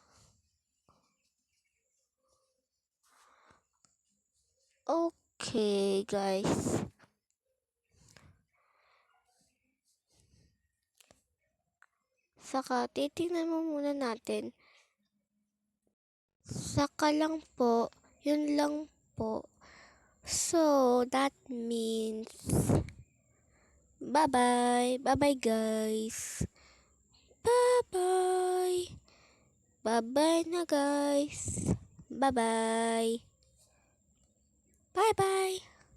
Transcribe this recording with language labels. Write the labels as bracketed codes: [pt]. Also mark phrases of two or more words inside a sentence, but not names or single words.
[en] Okay, guys. [tl] Saka, titingnan mo muna natin. Saka lang po, yun lang po. [en] So, that means, bye-bye. Bye-bye, guys. Bye-bye. Bye-bye na, guys. Bye-bye. Bye-bye.